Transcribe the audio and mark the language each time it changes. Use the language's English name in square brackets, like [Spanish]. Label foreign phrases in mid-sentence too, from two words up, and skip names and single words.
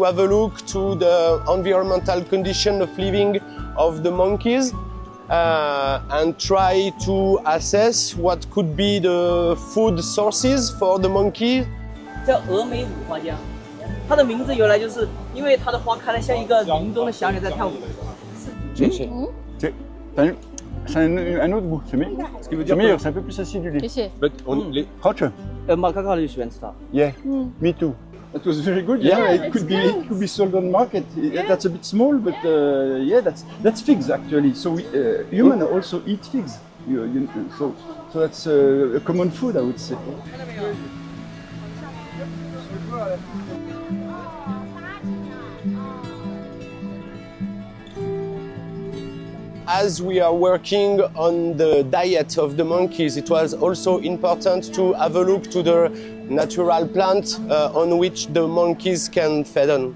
[English] have a look to the environmental condition of living of the monkeys and try to assess what could be the food sources for the monkeys. [Chinese] 叫峨眉五花江，它的名字由来就是因为它的花开得像一个林中的小鸟在跳舞。 [French] C'est un autre goût, c'est meilleur, c'est un peu plus acidulé. [English] Hot? [Chinese] 马卡卡就喜欢吃它。 [English] Yeah, me too. It was very good. Yeah, it could be sold on market. That's a bit small, but yeah, that's figs actually. So we, humans also eat figs. So that's a common food, I would say. As we are working on the diet of the monkeys, it was also important to have a look to the natural plant on which the monkeys can feed on.